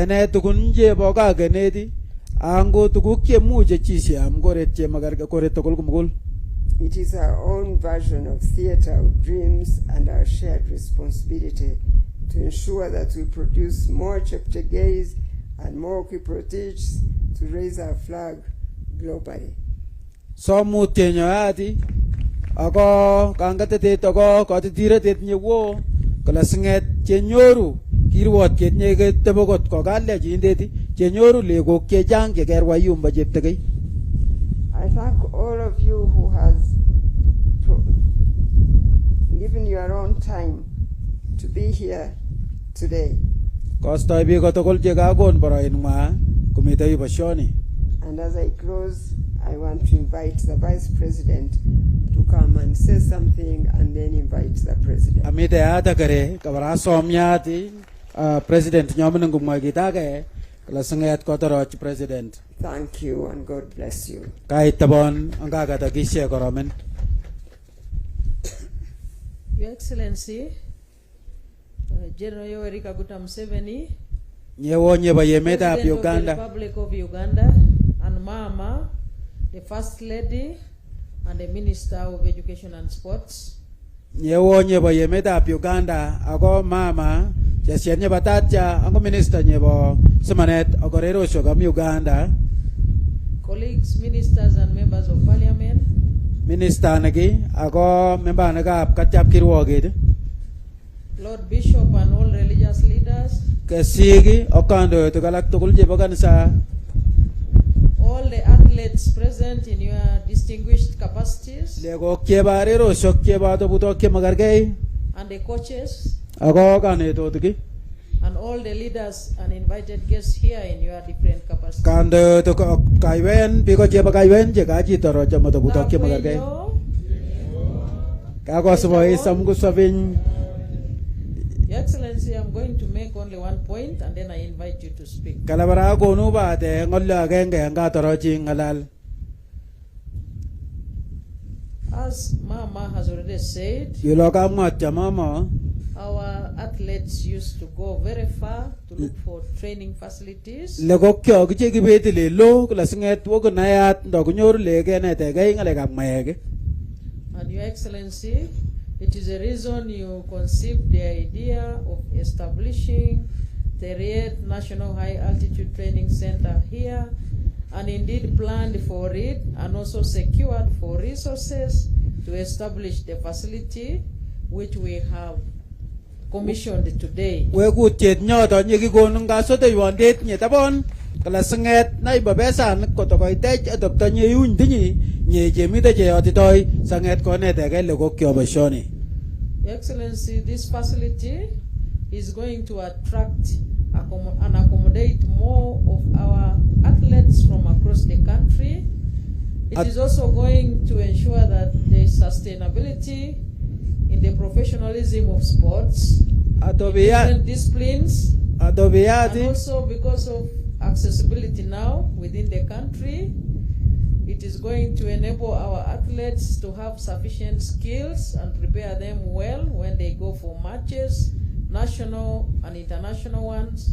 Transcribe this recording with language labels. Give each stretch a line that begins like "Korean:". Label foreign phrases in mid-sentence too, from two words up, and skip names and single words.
English: It is our own version of theater of dreams and our shared responsibility to ensure that we produce more Cheptegei's and more Kiprotichs to raise our flag globally.
Kupsabiny: Ako kangatetet ako katitiretet nyewo kala singet chenyoru kirwot ketnye ketebokot ko kalya jindeti chenyoru legok chechang chekerwa yumba Cheptegei.
English: I thank all of you who has given your own time to be here today.
Kupsabiny: Kostoi biik kotokol chekakon boroinwa kumite yu boisioni.
English: And as I close, I want to invite the Vice President to come and say something and then invite the President.
Kupsabiny: Amite ata kare kabara somyati President nyomen ngumwa kitage kala sanget kotoroch President.
English: Thank you and God bless you.
Kupsabiny: Kai tabon anga kata kishe koromen.
English: Your Excellency, General Yoweri Kaguta Museveni, President of the Republic of Uganda, and Mama, the First Lady, and the Minister of Education and Sports,
Kupsabiny: nyewo nyebo yemetab Uganda ako mama chesien nyebo tatya ako minister nyebo simanet akorerosyo kam Uganda.
English: Colleagues, ministers and members of parliament.
Kupsabiny: Minister niki ako member nekab katyap kirwoget.
English: Lord Bishop and all religious leaders.
Kupsabiny: Kesigi okando tukalak tukul chebo kanisa.
English: All the athletes present in your distinguished capacities.
Kupsabiny: Legok chebo rerosyok chebo tobutok chemakargei.
English: And the coaches.
Kupsabiny: Ako kanetutik.
English: And all the leaders and invited guests here in your different capacities.
Kupsabiny: Kando to kaiwen biko chebo kaiwen je kaji toro chama tobutok chemakargei. Kako saboi samgu sabin.
English: Your Excellency, I'm going to make only one point and then I invite you to speak.
Kupsabiny: Kalabara konu ba de ngollo agenge anga toro chi ngalal.
English: As Mama has already said,
Kupsabiny: Yuloka mwacha mama.
English: Our athletes used to go very far to look for training facilities.
Kupsabiny: Legokyo kiche kibeti le lo kula singet wo kunayat ndo kunyoru lege ne tegei ngalekab maege.
English: And Your Excellency, it is a reason you conceived the idea of establishing Teryet National High Altitude Training Center here, and indeed planned for it and also secured for resources to establish the facility which we have commissioned today.
Kupsabiny: We kutiet nyoto nyekikonu ngasote yuandet nyetabon kala singet na ibabesan kotokoitech adopta nyeyun tinyi nye chemite cheyotitoi sanget konetege legokyo boisioni.
English: Your Excellency, this facility is going to attract and accommodate more of our athletes from across the country. It is also going to ensure that there is sustainability in the professionalism of sports, different disciplines, and also because of accessibility now within the country, it is going to enable our athletes to have sufficient skills and prepare them well when they go for matches, national and international ones.